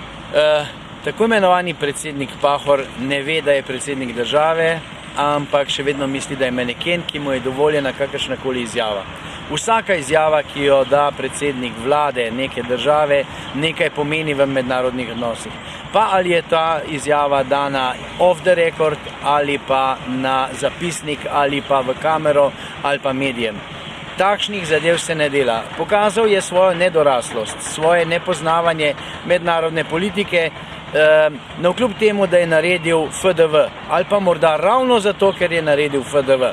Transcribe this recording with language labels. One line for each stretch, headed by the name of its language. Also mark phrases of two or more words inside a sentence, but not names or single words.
Slovenian: Tako imenovani predsednik Pahor ne ve, da je predsednik države, ampak še vedno misli, da je maneken, ki mu je dovoljena kakršnakoli izjava. Vsaka izjava, ki jo da predsednik vlade neke države, nekaj pomeni v mednarodnih odnosih. Pa ali je ta izjava dana
English: off the record,
Slovenian: ali pa na zapisnik, ali pa v kamero, ali pa medijem. Takšnih zadev se ne dela. Pokazal je svojo nedoraslost, svoje nepoznavanje mednarodne politike, navkljub temu, da je naredil FDV, ali pa morda ravno zato, ker je naredil FDV.